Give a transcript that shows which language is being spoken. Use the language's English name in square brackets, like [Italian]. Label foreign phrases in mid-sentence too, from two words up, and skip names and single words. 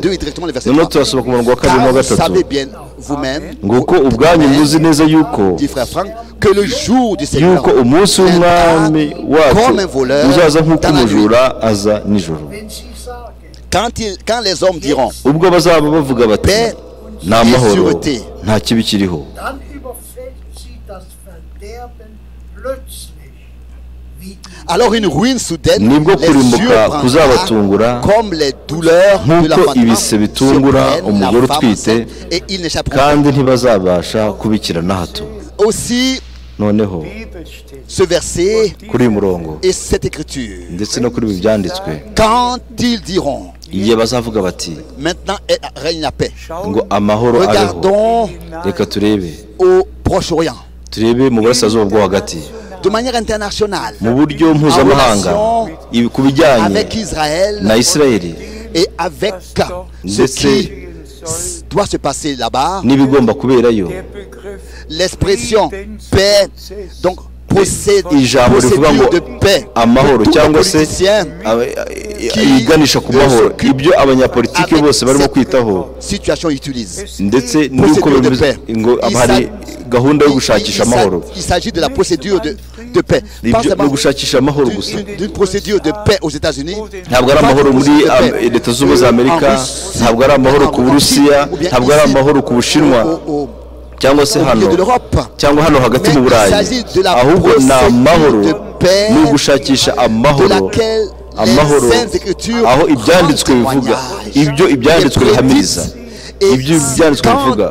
[Kinyarwanda] noneho turasoma ku murongo wa kabiri na gatatu ngo uko ubwanyu muzi neza yuko umunsi w'umwami wacu uzaza nk'uko umujura aza nijoro. [French] Quand les hommes diront [Kinyarwanda] ubwo bazaba bavuga bati ni amahoro nta kibi kiriho, [French] alors une ruine soudaine [Kinyarwanda] nibwo kurimbuka kuzabatungura nk'uko ibise bitungura umugore utwite, kandi ntibazabasha kubikira na hato. noneho [French] ce verset [Kinyarwanda] kuri uyu murongo [French] et cette écriture, [Kinyarwanda] ndetse no kuri ibi byanditswe, [French] quand ils diront [Kinyarwanda] igihe bazavuga bati [French] maintenant règne la paix. [Kinyarwanda] ngo amahoro abeho. [French] Regardons [Kinyarwanda] reka turebe [French] au Proche-Orient. [Kinyarwanda] turebe mu burasirazuba bwo hagati [French] De manière internationale. [Kinyarwanda] mu buryo mpuzamahanga ku bijyanye [French] avec Israël [Kinyarwanda] na Isirayeli [French] et avec ce qui doit se passer là-bas. [Kinyarwanda] n'ibigomba kuberayo. [French] L'expression paix donc [Kinyarwanda] ijambo rivuga ngo amahoro cyangwa se iganisha ku mahoro, ibyo abanyapolitiki bose barimo kwitaho ndetse n'uko ngo hari gahunda yo gushakisha amahoro. Ni gushakisha amahoro gusa, ntabwo ari amahoro muri Leta Zunze Ubumwe za Amerika, ntabwo ari amahoro ku Burusiya, ntabwo ari amahoro ku Bushinwa cyangwa se hano cyangwa hano hagati mu Burayi, ahubwo ni amahoro, ni ugushakisha amahoro, amahoro aho ibyanditswe bivuga, ibyo ibyanditswe bihamiriza, ibyo ibyanditswe bivuga.